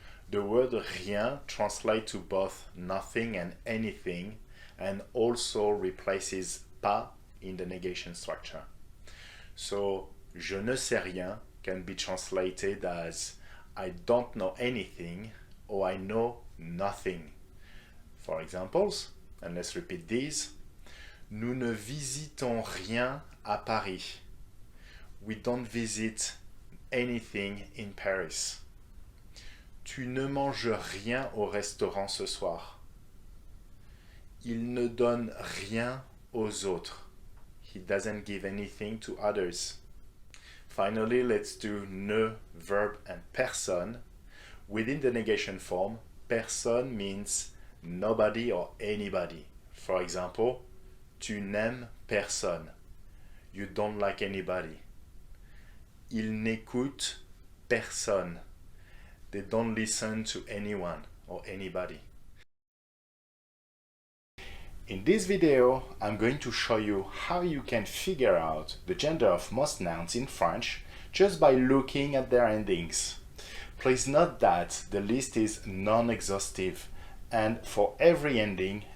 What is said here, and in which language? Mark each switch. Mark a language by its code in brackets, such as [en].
[en] The word rien translates to both nothing and anything, and also replaces pas in the negation structure. So, [fr] je ne sais rien [en] can be translated as I don't know anything or I know nothing. For examples, and let's repeat these. [fr] Nous ne visitons rien à Paris. [en] We don't visit anything in Paris. [fr] Tu ne manges rien au restaurant ce soir. Il ne donne rien aux autres. [en] He doesn't give anything to others. Finally, let's do ne, verb, and personne. Within the negation form, personne means nobody or anybody. For example, [fr] tu n'aimes personne. [en] You don't like anybody. [fr] Ils n'écoutent personne. [en] They don't listen to anyone or anybody. In this video, I'm going to show you how you can figure out the gender of most nouns in French just by looking at their endings. Please note that the list is non-exhaustive, and for every ending,